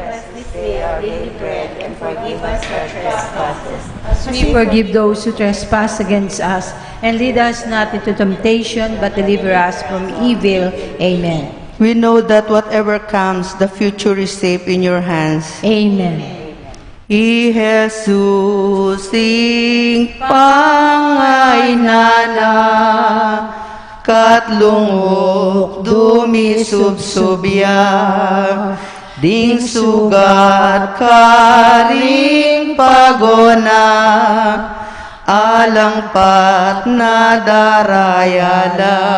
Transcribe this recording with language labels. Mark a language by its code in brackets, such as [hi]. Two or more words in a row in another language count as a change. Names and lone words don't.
[en] As we forgive those who trespass against us, and lead us not into temptation, but deliver us from evil. Amen. We know that whatever comes, the future is safe in your hands. Amen. [pam] I Jesus ing pangaynana, katlungok dumisubsubya, ding sugat karing pagona, alangpat na darayala.